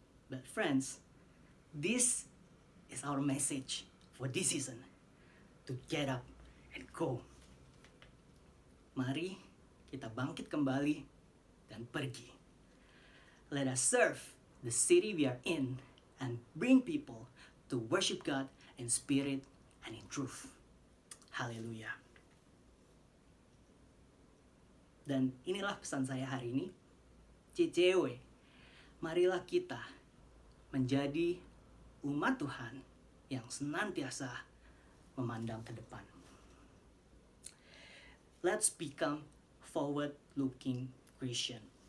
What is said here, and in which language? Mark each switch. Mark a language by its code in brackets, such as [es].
[en] But friends, this is our message for this season, to get up and go. [id] Mari kita bangkit kembali dan pergi. [en] Let us serve the city we are in and bring people to worship God in spirit and in truth. [id] Haleluya. Dan inilah pesan saya hari ini. CCW, marilah kita menjadi umat Tuhan yang senantiasa memandang ke depan. [en] Let's become forward-looking Christian.